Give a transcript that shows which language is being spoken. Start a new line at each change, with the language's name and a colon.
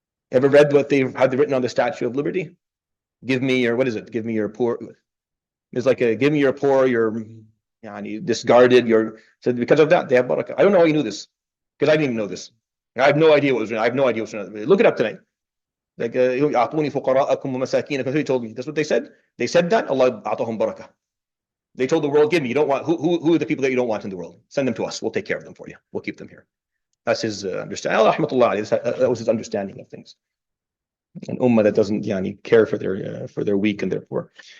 English: Ever read what they have written on the Statue of Liberty? Give me your, what is it? Give me your poor. It's like give me your poor, your discarded, so because of that, they have barakah. I don't know how you knew this, because I didn't even know this. I have no idea what was written. I have no idea what's written. Look it up tonight.
Arabic: Like, أعطوني فقراءكم ومساكينكم.
English: He told me. That's what they said. They said that. Allah أعطاهم barakah. They told the world, give me, you don't want, who are the people that you don't want in the world? Send them to us. We'll take care of them for you. We'll keep them here. That's his understanding. That was his understanding of things. An ummah that doesn't care for their weak and their poor.